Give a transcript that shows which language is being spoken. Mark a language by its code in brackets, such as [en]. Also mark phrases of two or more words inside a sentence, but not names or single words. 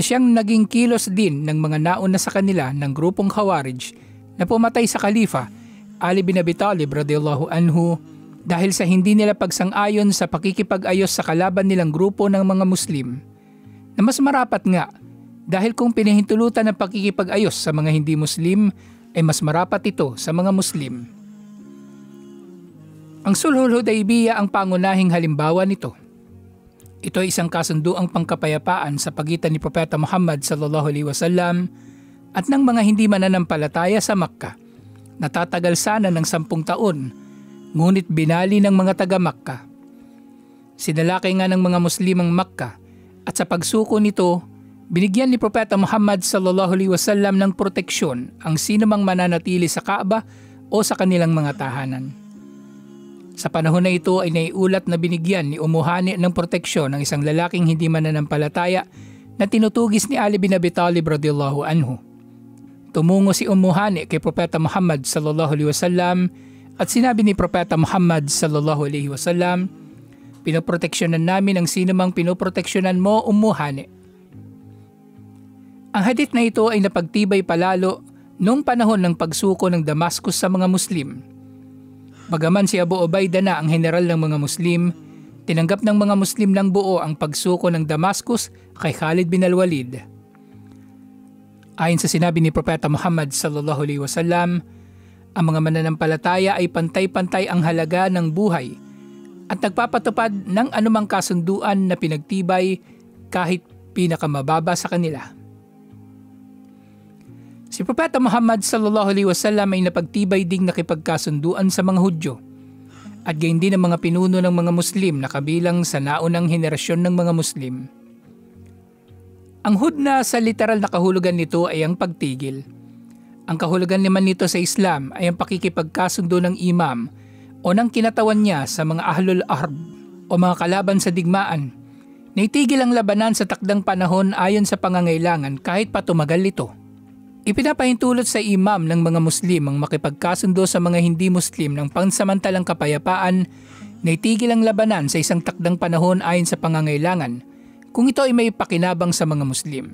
[tl] siyang naging kilos din ng mga nauna sa kanila ng grupong Khawarij na pumatay sa Khalifa Ali bin Abi Talib [ar] رضي الله عنه [tl] dahil sa hindi nila pagsang-ayon sa pakikipag-ayos sa kalaban nilang grupo ng mga Muslim na mas marapat nga dahil kung pinahintulutan ng pakikipag-ayos sa mga hindi Muslim ay mas marapat ito sa mga Muslim. Ang Sulhul Hudaybiyah ang pangunahing halimbawa nito. Ito ay isang kasunduang pangkapayapaan sa pagitan ni Propeta Muhammad [ar] صلى الله عليه وسلم [tl] at ng mga hindi mananampalataya sa Makkah. Natatagal sana ng 10 taon, ngunit binali ng mga taga-Makkah. Sinalakay nga ng mga Muslim ang Makkah at sa pagsuko nito, binigyan ni Propeta Muhammad [ar] صلى الله عليه وسلم [tl] ng proteksyon ang sinumang mananatili sa Kaaba o sa kanilang mga tahanan. Sa panahon na ito ay naiulat na binigyan ni Hani ng proteksyon ng isang lalaking hindi mananampalataya na tinutugis ni Ali bin Abi Talib [ar] رضي الله عنه. [tl] Tumungo si Hani kay Propeta Muhammad [ar] صلى الله عليه وسلم [tl] at sinabi ni Propeta Muhammad [ar] صلى الله عليه وسلم, [tl] "Pinoproteksyonan namin ang sinumang pinoproteksyonan mo, Hani." Ang hadith na ito ay napagtibay palalo noong panahon ng pagsuko ng Damascus sa mga Muslim. Bagaman si Abu Ubaidah na ang general ng mga Muslim, tinanggap ng mga Muslim ng buo ang pagsuko ng Damascus kay Khalid bin al-Walid. Ayon sa sinabi ni Propeta Muhammad [ar] صلى الله عليه وسلم, [tl] ang mga mananampalataya ay pantay-pantay ang halaga ng buhay at nagpapatupad ng anumang kasunduan na pinagtibay kahit pinakamababa sa kanila. Si Propeta Muhammad [ar] صلى الله عليه وسلم [tl] ay napagtibay ding nakipagkasunduan sa mga Hudyo at gayon din ang mga pinuno ng mga Muslim na kabilang sa naunang henerasyon ng mga Muslim. Ang hudna sa literal na kahulugan nito ay ang pagtigil. Ang kahulugan naman nito sa Islam ay ang pakikipagkasundo ng imam o ng kinatawan niya sa mga [ar] أهل الحرب [tl] o mga kalaban sa digmaan na itigil ang labanan sa takdang panahon ayon sa pangangailangan kahit pa tumagal ito. Ipinapahintulot sa imam ng mga Muslim ang makipagkasundo sa mga hindi Muslim ng pansamantalang kapayapaan na itigil ang labanan sa isang takdang panahon ayon sa pangangailangan kung ito ay may pakinabang sa mga Muslim.